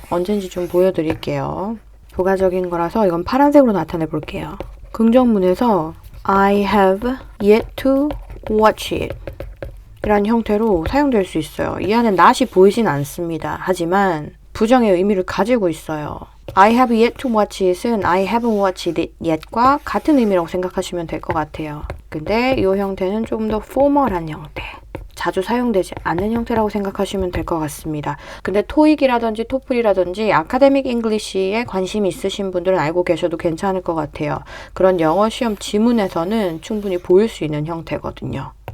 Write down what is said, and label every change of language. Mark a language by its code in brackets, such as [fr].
[ko] 언젠지 좀 보여드릴게요. 부가적인 거라서 이건 파란색으로 나타내 볼게요. 긍정문에서 [en] I have yet to watch it [ko] 이란 형태로 사용될 수 있어요. 이 안에 not이 보이진 않습니다. 하지만 부정의 의미를 가지고 있어요. [en] I have yet to watch it은 I haven't watched it yet과 [ko] 같은 의미라고 생각하시면 될 것 같아요. 근데 이 형태는 조금 더 포멀한 형태, 자주 사용되지 않는 형태라고 생각하시면 될 것 같습니다. 근데 토익이라든지 토플이라든지 아카데믹 잉글리시에 관심 있으신 분들은 알고 계셔도 괜찮을 것 같아요. 그런 영어 시험 지문에서는 충분히 보일 수 있는 형태거든요.